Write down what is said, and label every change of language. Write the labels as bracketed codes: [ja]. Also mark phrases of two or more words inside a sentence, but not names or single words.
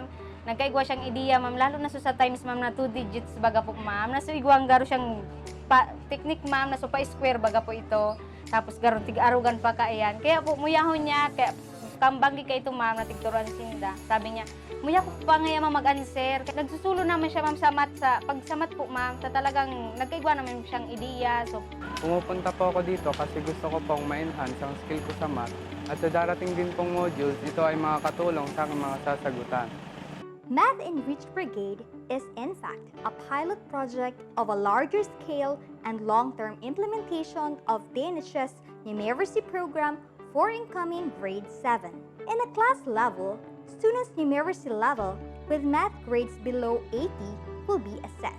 [bik] Nagkaigwa siyang ideya ma'am, lalo na sa times ma'am na 2 digits baga po ma'am. Naso igwang garo siyang technique ma'am, naso pa square baga po ito. Tapos garo tig-arugan pa kaayan. Kaya po muyahon niya, kaya kambanggi kay ito ma'am na tigturuan sinda. Sabi niya, muya ko pa ngayon ma'am mag-answer. Nagsusulo naman siya ma'am sa math, pag sa math po ma'am, talagang nagkaigwa naman siyang ideya. [tl] So pumupunta po ako dito kasi gusto ko pong ma-enhance ang skill ko sa math. At sa darating din pong modules, ito ay makakatulong sa aking mga sasagutan. [en] Math Enrich Brigade is in fact a pilot project of a larger scale and long-term implementation of TNHS numeracy program for incoming grade 7. In a class level, students' numeracy level with math grades below 80 will be assessed.